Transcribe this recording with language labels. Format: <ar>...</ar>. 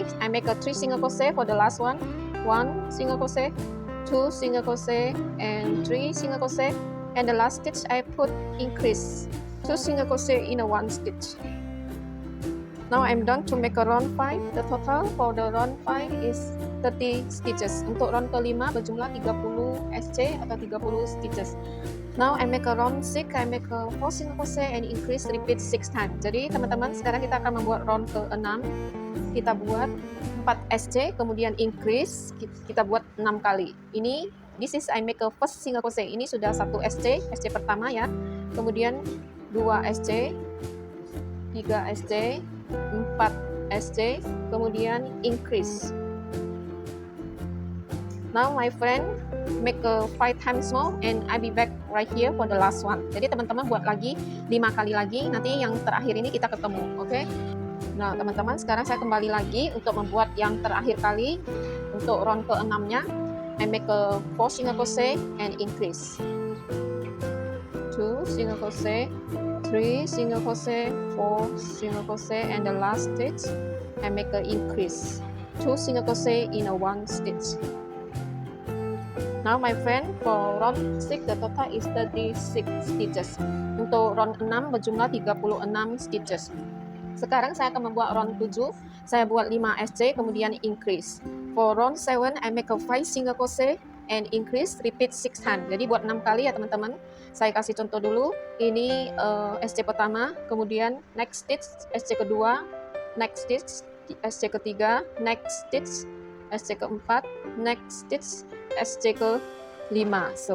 <en>I make a 3 single crochet for the last one. 1 single crochet, 2 single crochet, and 3 single crochet, and the last stitch I put increase, 2 single crochet in a 1 stitch. Now I'm done to make a round 5. The total for the round 5 is 30 stitches.</en> <id>Untuk round kelima berjumlah 30 SJ atau 30 stitches.</id> <en>Now I make a round 6, I make a 4 single crochet and increase, repeat 6 times.</en> <id>Jadi teman-teman, sekarang kita akan membuat round ke-6. Kita buat 4 SJ, kemudian increase, kita buat 6 kali.</id> <en>Ini, this is I make a first single crochet.</en> <id>Ini sudah 1 SJ, SJ pertama ya. Kemudian 2 SJ, 3 SJ, 4 SJ, kemudian increase.</id> <en>Now my friend, make a 5 times more and I be back right here for the last one.</en> <id>Jadi teman-teman buat lagi 5 kali lagi, nanti yang terakhir ini kita ketemu. Oke, nah teman-teman, sekarang saya kembali lagi untuk membuat yang terakhir kali. Untuk round ke-6 nya,</id> <en>I make a 4 single crochet and increase, 2 single crochet, 3 single crochet, 4 single crochet, and the last stitch I make a increase, 2 single crochet in a 1 stitch. Now my friend, for round 6 the total is 36 stitches.</en> <id>Untuk round 6 berjumlah 36 stitches. Sekarang saya akan membuat round 7. Saya buat 5 SC kemudian increase.</id> <en>For round 7 I make a 5 single crochet and increase, repeat 6 times.</en> <id>Jadi buat 6 kali ya teman-teman. Saya kasih contoh dulu. Ini SC pertama, kemudian next stitch SC kedua, next stitch SC ketiga, next stitch SC keempat, next stitch SC ke 5.</id>